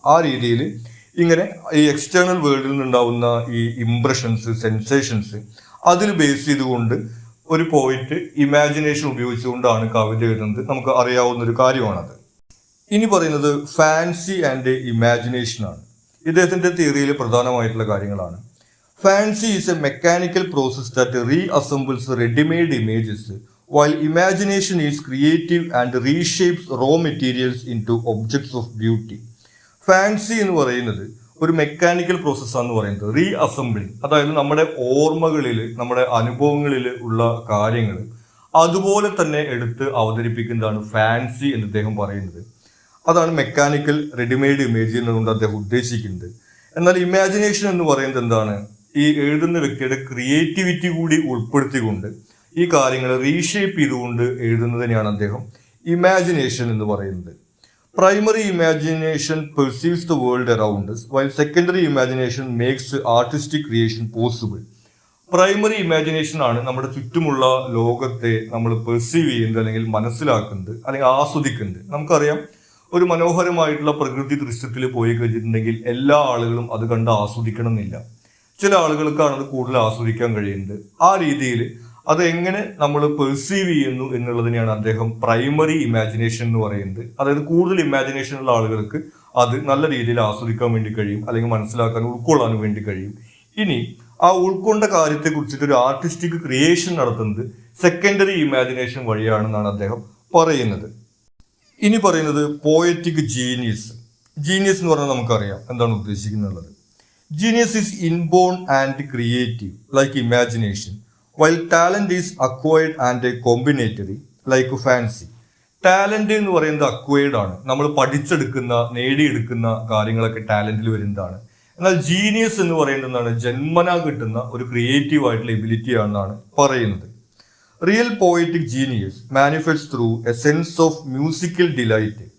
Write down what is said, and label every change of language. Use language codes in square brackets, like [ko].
[ml] ആ രീതിയിൽ ഇങ്ങനെ ഈ എക്സ്റ്റേണൽ വേൾഡിൽ നിന്നുണ്ടാവുന്ന ഈ ഇംപ്രഷൻസ്, സെൻസേഷൻസ് അതിൽ ബേസ് ചെയ്തുകൊണ്ട് ഒരു പോയിന്റ് ഇമാജിനേഷൻ ഉപയോഗിച്ചുകൊണ്ടാണ് കവിത എഴുതുന്നത്. നമുക്ക് അറിയാവുന്ന ഒരു കാര്യമാണത്. ഇനി പറയുന്നത് ഫാൻസി ആൻഡ് ഇമാജിനേഷൻ ആണ്. ഇദ്ദേഹത്തിന്റെ തിയറിയിൽ പ്രധാനമായിട്ടുള്ള കാര്യങ്ങളാണ്. [en] Fancy is a mechanical process that reassembles readymade images while imagination is creative and reshapes raw materials into objects of beauty. [ml] Fancy എന്ന് പറയുന്നത് ഒരു മെക്കാനിക്കൽ പ്രോസസ്സാന്ന് പറയുന്നത് റീഅസംബ്ലിങ്, അതായത് നമ്മുടെ ഓർമ്മകളിൽ നമ്മുടെ അനുഭവങ്ങളിൽ ഉള്ള കാര്യങ്ങൾ അതുപോലെ തന്നെ എടുത്ത് അവതരിപ്പിക്കുന്നതാണ് ഫാൻസി എന്ന് അദ്ദേഹം പറയുന്നത്. അതാണ് മെക്കാനിക്കൽ റെഡിമെയ്ഡ് ഇമേജ് എന്നുകൊണ്ട് അദ്ദേഹം ഉദ്ദേശിക്കുന്നത്. എന്നാൽ ഇമാജിനേഷൻ എന്ന് പറയുന്നത് എന്താണ്? ഈ എഴുതുന്ന വ്യക്തിയുടെ ക്രിയേറ്റിവിറ്റി കൂടി ഉൾപ്പെടുത്തിക്കൊണ്ട് ഈ കാര്യങ്ങൾ റീഷേപ്പ് ചെയ്തുകൊണ്ട് എഴുതുന്നതിനെയാണ് അദ്ദേഹം ഇമാജിനേഷൻ എന്ന് പറയുന്നത്. [en] Primary imagination perceives the world around us, while secondary imagination makes artistic creation possible. [ml] Primary imagination ആണ് നമ്മുടെ ചുറ്റുമുള്ള ലോകത്തെ നമ്മൾ പെർസീവ് ചെയ്യുന്നത് അല്ലെങ്കിൽ മനസ്സിലാക്കുന്നത് അല്ലെങ്കിൽ ആസ്വദിക്കുന്നത്. നമുക്കറിയാം, ഒരു മനോഹരമായിട്ടുള്ള പ്രകൃതി ദൃശ്യത്തിൽ പോയി കഴിഞ്ഞിട്ടുണ്ടെങ്കിൽ എല്ലാ ആളുകളും അത് കണ്ട് ആസ്വദിക്കണം എന്നില്ല. ചില ആളുകൾക്കാണ് അത് കൂടുതൽ ആസ്വദിക്കാൻ കഴിയുന്നത്. ആ രീതിയിൽ അത് എങ്ങനെ നമ്മൾ പെർസീവ് ചെയ്യുന്നു എന്നുള്ളതിനെയാണ് അദ്ദേഹം പ്രൈമറി ഇമാജിനേഷൻ എന്ന് പറയുന്നത്. അതായത് കൂടുതൽ ഇമാജിനേഷൻ ഉള്ള ആളുകൾക്ക് അത് നല്ല രീതിയിൽ ആസ്വദിക്കാൻ വേണ്ടി കഴിയും, അല്ലെങ്കിൽ മനസ്സിലാക്കാൻ, ഉൾക്കൊള്ളാനും വേണ്ടി കഴിയും. ഇനി ആ ഉൾക്കൊണ്ട കാര്യത്തെ കുറിച്ചിട്ട് ഒരു ആർട്ടിസ്റ്റിക് ക്രിയേഷൻ നടത്തുന്നത് സെക്കൻഡറി ഇമാജിനേഷൻ വഴിയാണെന്നാണ് അദ്ദേഹം പറയുന്നത്. ഇനി പറയുന്നത് പോയറ്റിക് ജീനിയസ്. ജീനിയസ് എന്ന് പറഞ്ഞാൽ നമുക്കറിയാം എന്താണ് ഉദ്ദേശിക്കുന്നത്. [en] Genius is inborn and creative like imagination, while talent is acquired and combinatory like fancy. [ml] Talent എന്ന് പറയുന്നത് അക്വയർഡ് ആണ്, നമ്മൾ പഠിച്ചെടുക്കുന്ന, നേടിയെടുക്കുന്ന കാര്യങ്ങളൊക്കെ ടാലന്റിൽ വരുന്നതാണ്. എന്നാൽ ജീനിയസ് എന്ന് പറയുന്നത് എന്താണ്? ജന്മനാ കിട്ടുന്ന ഒരു ക്രിയേറ്റീവ് ആയിട്ടുള്ള എബിലിറ്റി ആണെന്നാണ് പറയുന്നത്. [en] Real poetic genius manifest through a sense of musical delight.